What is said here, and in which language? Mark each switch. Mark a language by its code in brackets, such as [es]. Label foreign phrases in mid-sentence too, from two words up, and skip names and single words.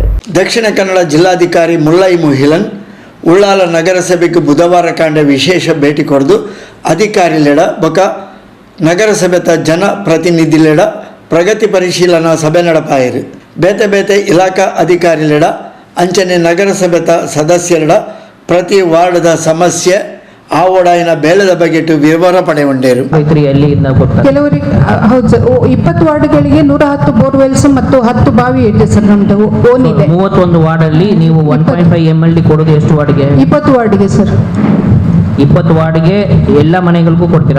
[tcy] ದಕ್ಷಿಣ ಕನ್ನಡ ಜಿಲ್ಲಾಧಿಕಾರಿ ಮುಲ್ಲೈ ಮುಹಿಲನ್ ಉಳ್ಳಾಲ ನಗರಸಭೆಗೆ ಬುಧವಾರ ಕಾಂಡೆ ವಿಶೇಷ ಭೇಟಿ ಕೊರ್ದು ಅಧಿಕಾರಿಲೆಡ ಬೊಕ ನಗರಸಭೆತ ಜನ ಪ್ರತಿನಿಧಿಲೆಡ ಪ್ರಗತಿ ಪರಿಶೀಲನಾ ಸಭೆ ನಡಪಾಯಿರು. ಬೇತೆ ಬೇತೆ ಇಲಾಖಾ ಅಧಿಕಾರಿಲೆಡ ಅಂಚನೆ ನಗರಸಭೆತ ಸದಸ್ಯರೆಡ ಪ್ರತಿ ವಾರ್ಡ್ದ ಸಮಸ್ಯೆ ಆವಡಾಯಿನ ಬೇಳದ ಬಗೆಟ್ ವಿವರ ಪಡೆಯುಂಡೇರು. [kn] ಕೆಲವರಿಗೆ ಹೌದು ಸರ್, 20 ವಾರ್ಡ್ಗಳಿಗೆ 110 ಬೋರ್ವೆಲ್ಸ್ ಮತ್ತು 10 ಬಾವಿ ಇದೆ ಸರ್. ನಮ್ದು ಓನ್ ಇದೆ. 31 ವಾರ್ಡ್ ಅಲ್ಲಿ ನೀವು 1.5 MLD ಕೊಡೋದು ಎಷ್ಟು ವಾರ್ಡ್ಗೆ? 20 ವಾರ್ಡ್ಗೆ ಸರ್. 20 ವಾರ್ಡ್ಗೆ ಎಲ್ಲ ಮನೆಗಳಿಗೂ ಕೊಡ್ತೀರಾ?